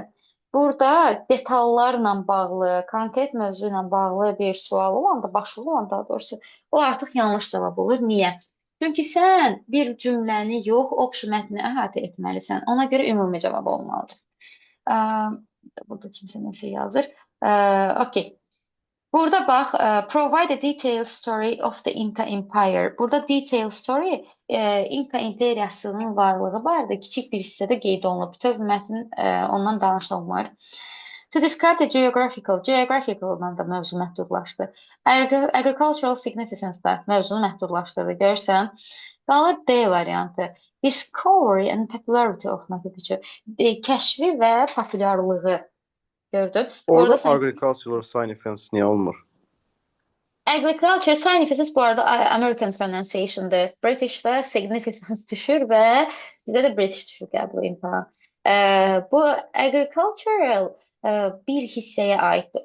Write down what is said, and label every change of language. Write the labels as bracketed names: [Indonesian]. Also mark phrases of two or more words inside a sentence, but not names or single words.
[Azerbaijani] Burada detallarla bağlı, konkret mövzu ilə bağlı bir sual olanda, başvuru olanda daha doğrusu, o artıq yanlış cavab olur. Niyə? Çünki sən bir cümləni yox, option mətnini əhatə etməlisən. Ona görə ümumi cavab olmalıdır. Ə, Burada kimsə nəsə yazır. Okey. Burada bax, [English] provide a detailed story of the Inca Empire. [Azerbaijani] Burada [English] detailed story [Azerbaijani] İnka imperiyasının varlığı barədə kiçik bir hissədə qeyd olunub. Bütöv mətn ondan danışılmır. [English] To describe the geographical-dan [Azerbaijani] da mövzu məhdudlaşdı. [English] Agricultural significance [Azerbaijani] da mövzunu məhdudlaşdırdı. Görürsən? Qalır D variantı. [English] Discovery and popularity of Machu Picchu. [Azerbaijani] Kəşfi və populyarlığı. Gördün? Orada Orada sən [English] agricultural significance [Azerbaijani] niyə olmur? [English] agriculture significance [Azerbaijani] bu arada [English] American pronunciation'dır. [Azerbaijani] British'te significance düşür və sizdə də British düşür qəbul imtahan. Bu agricultural bir hissəyə aiddir.